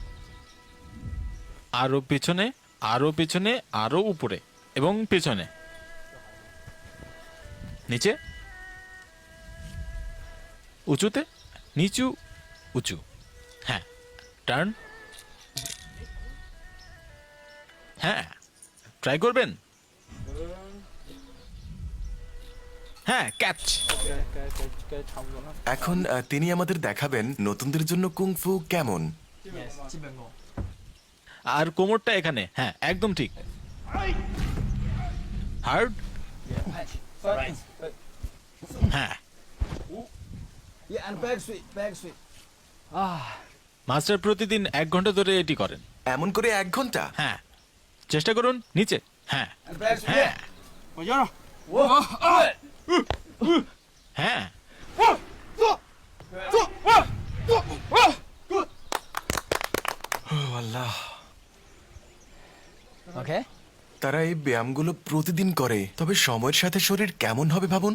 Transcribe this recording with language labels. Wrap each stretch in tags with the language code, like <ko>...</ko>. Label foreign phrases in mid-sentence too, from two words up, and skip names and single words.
<bn>আরো পিছনে, আরো পিছনে, আরো উপরে এবং পিছনে, নিচে, উঁচুতে, নিচু, উঁচু, হ্যাঁ, টার্ন, হ্যাঁ, ট্রাই করবেন, হ্যাঁ, ক্যাচ,</bn> <zh>该差不多了。</zh> <bn>এখন তিনি আমাদের দেখাবেন নতুনদের জন্য কুংফু কেমন।</bn> <zh>Yes，基本功。</zh> <bn>আর কোমরটা এখানে, হ্যাঁ একদম ঠিক, হার্ড, Right. হ্যাঁ,</bn> <en>Yeah, and back sweep, back sweep.</en> <bn>মাস্টার প্রতিদিন 1 ঘন্টা ধরে এটি করেন, এমন করে 1 ঘন্টা? হ্যাঁ, চেষ্টা করুন, নিচে, হ্যাঁ</bn> <en>And back sweep.</en> <bn>হ্যাঁ</bn> <zh>我摇了。我。</zh> <bn>হ্যাঁ, ও আল্লাহ, OK。 তারা এই ব্যায়ামগুলো প্রতিদিন করে, তবে সময়ের সাথে শরীর কেমন হবে ভাবুন।</bn>